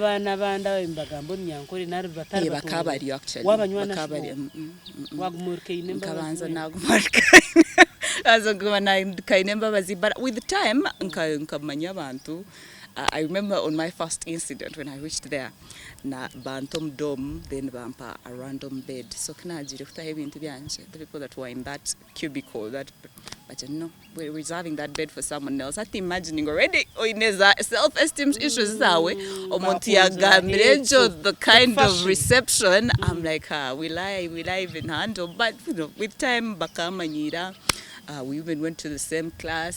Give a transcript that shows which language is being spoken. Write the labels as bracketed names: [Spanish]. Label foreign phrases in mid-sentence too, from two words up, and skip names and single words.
[English] But with time, I remember on my first incident when I reached there, [Nyankole] na bantom dome, then bampa [English] a random bed. So the people that were in that cubicle, but we're reserving that bed for someone else. I'm imagining already self-esteem issues the kind of reception. I'm like, will I even handle? But with time, we even went to the same class.